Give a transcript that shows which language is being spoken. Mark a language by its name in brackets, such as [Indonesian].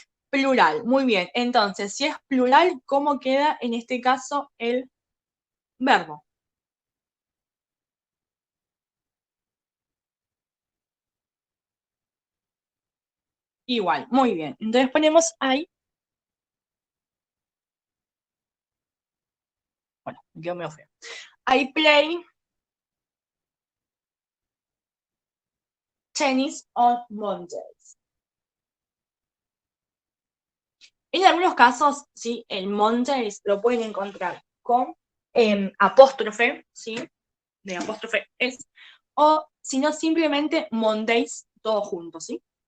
[Spanish] Plural, muy bien. Entonces, si es plural, ¿cómo queda en este caso el verbo? Igual, muy bien. Entonces ponemos I, bueno, yo me ofrezco. [English] I play tennis on Mondays. [Spanish] En algunos casos, sí, el Mondays lo pueden encontrar con apóstrofe, ¿sí? De apóstrofe es, o si no, simplemente Mondays, todo junto, ¿sí?